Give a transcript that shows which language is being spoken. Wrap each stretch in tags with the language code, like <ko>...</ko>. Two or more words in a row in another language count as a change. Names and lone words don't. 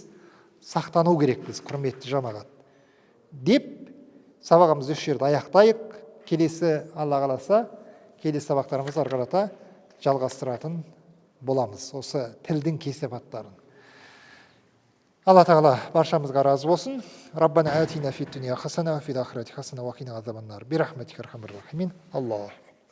<kk>Сақтану керекпіз, құрметті жамағат. Деп, сабағымызды осы жерде аяқтайық. Келесі, Алла қаласа, келесі сабақтарымыз ары қарата жалғастыратын боламыз. Осы тілдің кесепаттарын. Алла тағала баршамызға разы болсын.</kk> <ar>ربنا آتنا في الدنيا حسنة وفي الآخرة حسنة وقنا عذاب النار. برحمتك أرحم الراحمين.</ar> <kk>Аллах.</kk>